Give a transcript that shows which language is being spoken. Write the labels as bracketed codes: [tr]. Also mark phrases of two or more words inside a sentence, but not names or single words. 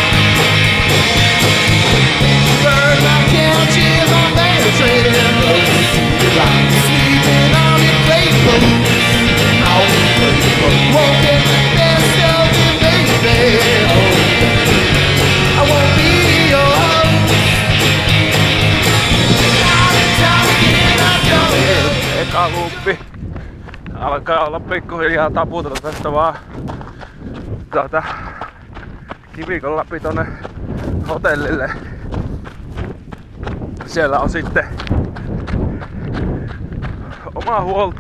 [en] Burn my couches on their trail, sleeping on your playbook. Won't get the best of you, baby. I won't be your host. [fi] Eka luuppi alkaa olla pikkuhiljaa taputella tästä vaan kivikon läpi tonne hotellille. Siellä on sitten omaa huolta.